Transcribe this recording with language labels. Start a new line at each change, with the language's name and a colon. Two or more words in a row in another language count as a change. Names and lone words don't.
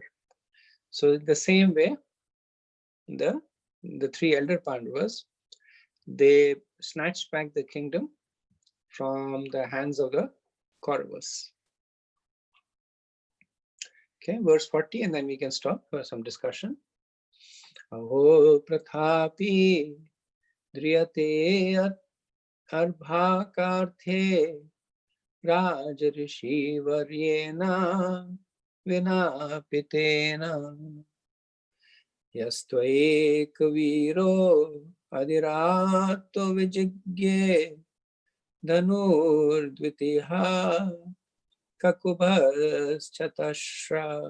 English: So in the same way, the three elder Pandavas, they snatched back the kingdom from the hands of the Kauravas. Okay, verse 40, and then we can stop for some discussion.
Sanskrit: Aho prathapi driyate arbhakarthe raj rishi varyena vina pitena yastvaek viro adirato vijigye dhanur dvitiha kakubhas chatashra.